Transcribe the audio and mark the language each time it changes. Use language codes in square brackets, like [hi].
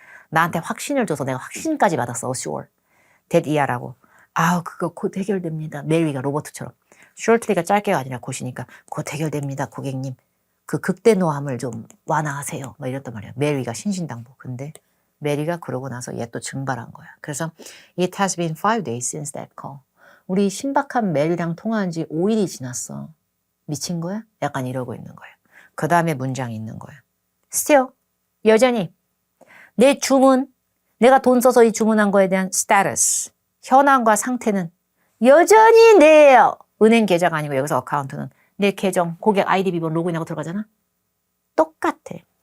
[ko] 나한테 확신을 줘서 내가 확신까지 받았어. [en] sure. that [ko] 이하라고. 아우 그거 곧 해결됩니다. 메리가 로버트처럼. shortly가 짧게가 아니라 곧이니까 곧 해결됩니다. 고객님. 그 극대노함을 좀 완화하세요. 막 이랬단 말이야. 메리가 신신당부. 근데 메리가 그러고 나서 얘 또 증발한 거야. 그래서 [en] it has been 5 days since that call. [ko] 우리 신박한 메리랑 통화한 지 5일이 지났어. 미친 거야? 약간 이러고 있는 거야. 그 다음에 문장이 있는 거야. still 여전히 내 주문, 내가 돈 써서 이 주문한 거에 대한 status, 현황과 상태는 여전히 내 은행 계좌가 아니고 여기서 어카운트는 내 계정, 고객 아이디 비번 로그인하고 들어가잖아. 똑같아.